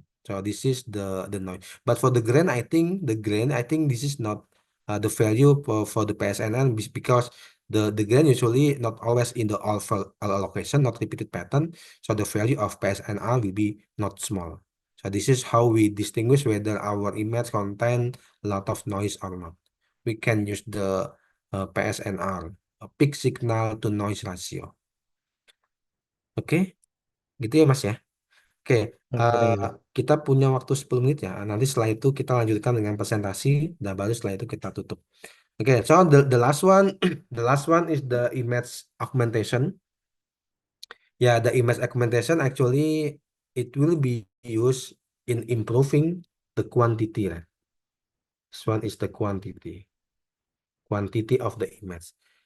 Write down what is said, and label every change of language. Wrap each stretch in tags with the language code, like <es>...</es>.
<en>So this is the noise. But for the grain, I think this is not the value for the PSNR because the grain usually not always in the all allocation, not repeated pattern. So the value of PSNR will be not small. So this is how we distinguish whether our image contain a lot of noise or not. We can use the PSNR, a peak signal to noise ratio.</en> <id>Oke, gitu ya Mas ya. Oke, kita punya waktu 10 menit ya. Nanti setelah itu kita lanjutkan dengan presentasi dan baru setelah itu kita tutup.</id> <en>Oke, so the last one the last one is the image augmentation. Yeah, the image augmentation actually it will be used in improving the quantity. Right? This one is the quantity of the image.</en>